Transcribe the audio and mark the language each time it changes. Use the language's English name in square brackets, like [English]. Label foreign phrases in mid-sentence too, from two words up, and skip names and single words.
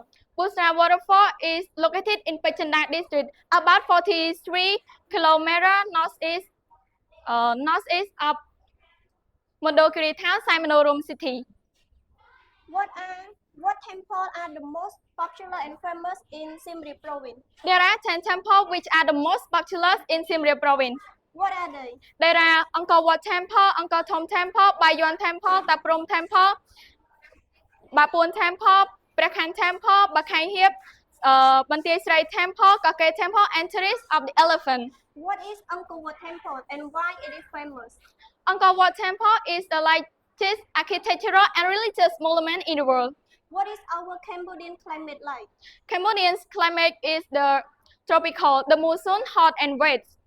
[English] Busra Waterfall is located in Pechandak district, about 43 kilometers northeast of Mondokiri town, Simanorum city. What temples are the most popular and famous in Siem Reap province? There are 10 temples which are the most popular in Siem Reap province. What are they? There are Angkor Wat Temple, Angkor Thom Temple, Bayon Temple, Taprom Temple, Bapun Temple, Prakhan Temple, Bakhai Hiep, Bantiai Srai Temple, Kake Temple, and Terrace of the Elephant. What is Angkor Wat Temple and why it is famous? Angkor Wat Temple is the largest architectural and religious monument in the world. What is our Cambodian climate like? Cambodian's climate is the tropical, the monsoon hot and wet.